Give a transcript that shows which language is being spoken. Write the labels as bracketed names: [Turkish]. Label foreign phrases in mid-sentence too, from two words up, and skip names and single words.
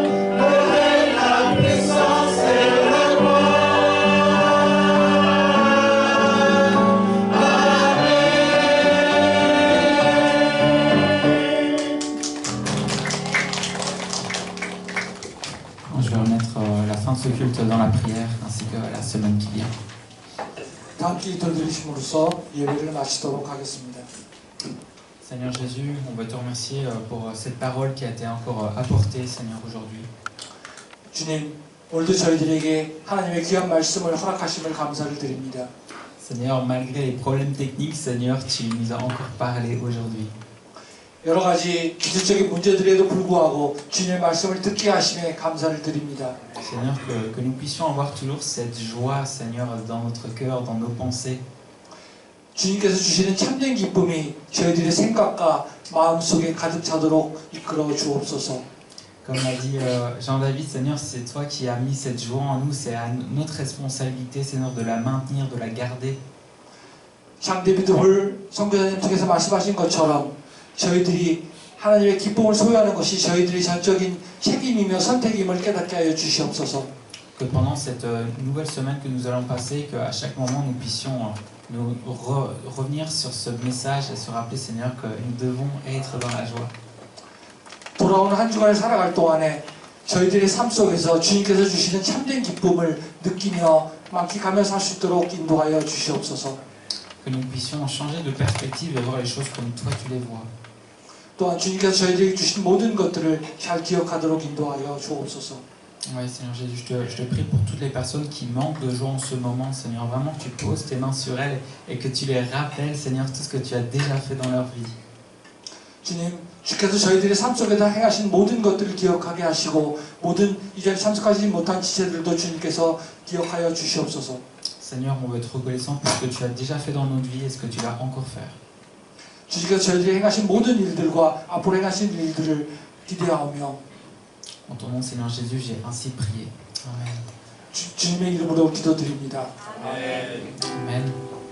[French] Le règne, la puissance et la gloire. Je vais remettre la fin de ce culte dans la prière ainsi que la semaine qui vient. [Korean] 다 함께 기도드리심으로써 예배를 마치도록 하겠습니다. [French] Seigneur Jésus, on veut te remercier pour cette parole qui a été encore apportée, Seigneur, aujourd'hui. [Korean] 주님, 오늘도 저희들에게 하나님의 귀한 말씀을 허락하심을 감사를 드립니다. [French] Seigneur, malgré les problèmes techniques, Seigneur, tu nous as encore parlé aujourd'hui. [Korean] 여러 가지 기술적인 문제들에도 불구하고 주님의 말씀을 듣게 하심에 감사를 드립니다. [French] Seigneur, que nous puissions avoir toujours cette joie, Seigneur, dans notre cœur, dans nos pensées. [Korean] 주님께서 주시는 참된 기쁨이 저희들의 생각과 마음속에 가득 차도록 이끌어 주옵소서. [French] Comme l'a dit Jean-David, Seigneur, c'est toi qui as mis cette joie en nous, c'est à notre responsabilité, Seigneur, de la maintenir, de la garder. [Korean] 장 데비드 홀 선교사님 통해서 말씀하신 것처럼 저희들이 하나님의 기쁨을 소유하는 것이 저희들의 전적인 책임이며 선택임을 깨닫게 하여 주시옵소서. [French] Que pendant cette nouvelle semaine que nous allons passer, qu'à chaque moment nous puissions nous revenir sur ce message et se rappeler, Seigneur, que nous devons être dans la joie. [Korean] 돌아오는 한 주간을 살아갈 동안에 저희들의 삶 속에서 주님께서 주시는 참된 기쁨을 느끼며 만끽하며 살 수 있도록 인도하여 주시옵소서. [French] Que nous puissions changer de perspective et voir les choses comme toi tu les vois. [Korean] 또한 주님께서 저희들에게 주신 모든 것들을 잘 기억하도록 인도하여 주옵소서. [French] Oui, Seigneur Jésus, je te prie pour toutes les personnes qui manquent de joie en ce moment, Seigneur, vraiment que tu poses tes mains sur elles et que tu les rappelles, Seigneur, tout ce que tu as déjà fait dans leur vie. [Korean] 주님, 주께서 저희들의 삶 속에서 행하신 모든 것들을 기억하게 하시고 모든 이 자리에 참석하지 못한 지체들도 주님께서 기억하여 주시옵소서. [French] Seigneur, on veut être reconnaissant pour ce que tu as déjà fait dans notre vie et ce que tu vas encore faire. [Korean] 주님께서 저희들이 행하신 모든 일들과 앞으로 행하신 일들을 기대하며 [French] En ton nom, Seigneur Jésus, j'ai ainsi prié. Amen. [Korean] 주님의 이름으로 기도드립니다. Amen.